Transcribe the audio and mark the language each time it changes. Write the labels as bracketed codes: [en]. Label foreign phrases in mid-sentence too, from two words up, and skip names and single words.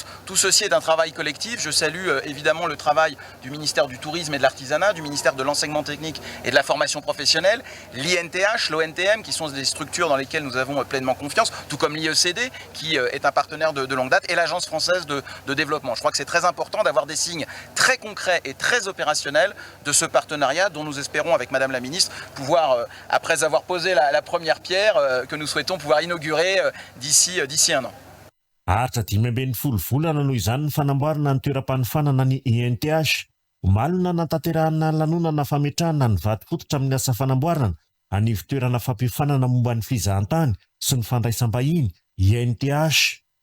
[fr] Tout ceci est un travail collectif. Je salue évidemment le travail du ministère du Tourisme et de l'Artisanat, du ministère de l'Enseignement technique et de la formation professionnelle, l'INTH, l'ONTM, qui sont des structures dans lesquelles nous avons pleinement confiance, tout comme l'IECD, qui est un partenaire de longue date, et l'Agence française de développement. Je crois que c'est très important d'avoir des signes très concrets et très opérationnels de ce partenariat dont nous espérons, avec Madame la Ministre, pouvoir, après avoir posé la première pierre, que nous souhaitons pouvoir inaugurer d'ici un an. [mg] Aritra 5 volana noho izany ny fanamboarana ny toeram-panofanana ny INTH. Omalona natanterahana lanonana fametrahana ny vaty fototra amin'ny asa fanamboarana anivy toerana fampifanana momba ny fizahantany sy ny fandraisam-bahiny INTH.